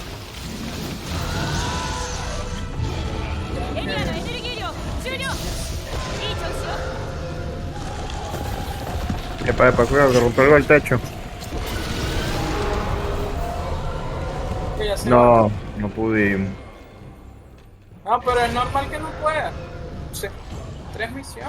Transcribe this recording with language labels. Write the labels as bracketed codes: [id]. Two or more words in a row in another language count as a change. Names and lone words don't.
[ja] エリアのエネルギー量終了。いい調子よ。 [es] Epa, cuidado, que rompe algo el techo. Que ya se No, va. no pudimos. No, pero es normal que no pueda. O sea, 3 misiones.